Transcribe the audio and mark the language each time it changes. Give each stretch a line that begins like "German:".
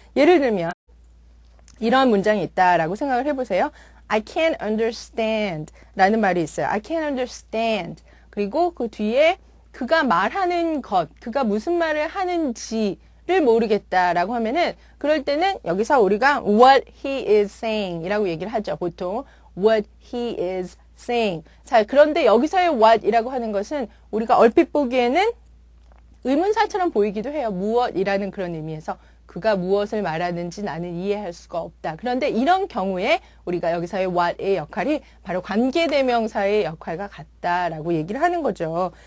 Korean: 예를 들면 이런 문장이 있다라고 생각을 해보세요.
English: I can't understand
Korean: 라는 말이 있어요.
English: I can't understand.
Korean: 그리고 그 뒤에 그가 말하는 것, 그가 무슨 말을 하는지를 모르겠다라고 하면은 그럴 때는 여기서 우리가
English: what he is saying
Korean: 이라고 얘기를 하죠. 보통
English: what he is saying.
Korean: 자, 그런데 여기서의 what이라고 하는 것은 우리가 얼핏 보기에는 의문사처럼 보이기도 해요. 무엇이라는 그런 의미에서 그가 무엇을 말하는지 나는 이해할 수가 없다. 그런데 이런 경우에 우리가 여기서의 what의 역할이 바로 관계대명사의 역할과 같다라고 얘기를 하는 거죠.